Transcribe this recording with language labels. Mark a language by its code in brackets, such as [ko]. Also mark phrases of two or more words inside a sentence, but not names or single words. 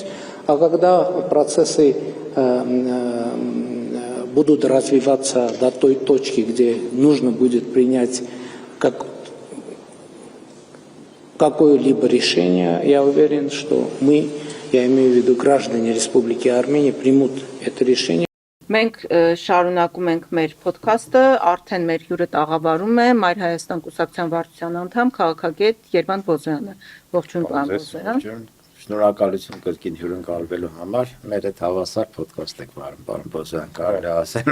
[ru] А когда процессы будут развиваться до той точки, где нужно будет принять какое-либо решение, я уверен, что мы, я имею в виду граждане Республики Армения, примут это решение. [hy] Մենք շարունակում ենք մեր ոդքասթը, արդեն մեր հյուրը տաղավարում է Մայր Հայաստան կուսակցության վարչության անդամ քաղաքագետ Երվանդ Բոզոյանը։ Ողջույն, պարոն Բոզոյան։ Շնորհակալություն կրկին հյուրընկալվելու համար։ Մեր այդ հավասար ոդքասթ եք վարում, պարոն Բոզոյան, կարելի ասել։